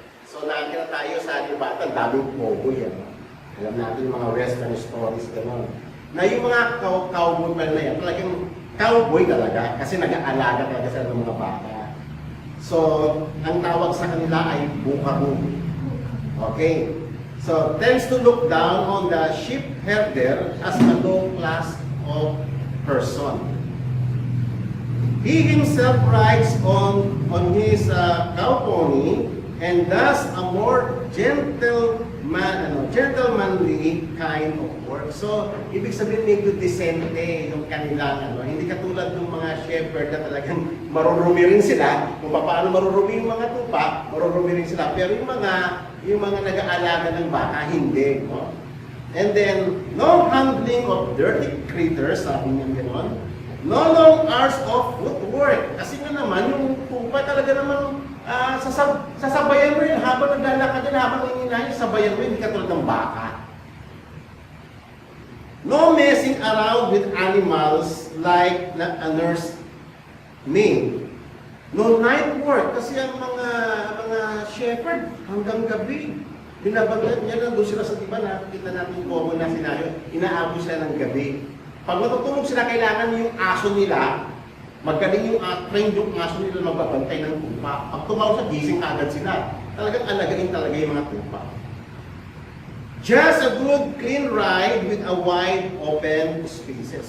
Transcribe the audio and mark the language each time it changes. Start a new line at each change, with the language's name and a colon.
Filipino: So nakikita tayo sa ating bata, daming cowboy. Alam natin yung mga western stories, gano'n. Na yung mga cowboy pala na yan, talagang cowboy talaga kasi nag-aalaga talaga sila ng mga bata. So, ang tawag sa kanila ay buckaroo. Okay?
English: So, tends to look down on the sheep herder as a low class of person. He himself rides on his cow pony and does a more gentlemanly kind of work.
Filipino: So, ibig sabihin medyo decente yung kanilang hindi katulad ng mga shepherd na talagang marurumi rin sila. Kung paano marurumi yung mga tupa, marurumi rin sila. Pero yung mga nag-aalaga ng baka, hindi.
English: No? And then, no handling of dirty critters,
Filipino: sabi niya gano'n.
English: No long hours of footwork.
Filipino: Kasi nga naman, yung tupa talaga naman sasabayan mo yun. Habang naglalakad yun, habang nangyinahin, sabayan mo yun, hindi katulad ng baka.
English: No messing around with animals like a nurse maid. No night work.
Filipino: Kasi ang mga shepherd, hanggang gabi. Binabangat niya lang doon sila sa diba, nakikita natin common na senaryo, inaabot sila ng gabi. Pag matutulog sila, kailangan yung aso nila, magaling yung trained yung aso nila magbabantay ng tupa. Pag tumawag sa gising agad sila. Talagang alagain talaga yung mga tupa.
English: Just a good clean ride with a wide open spaces.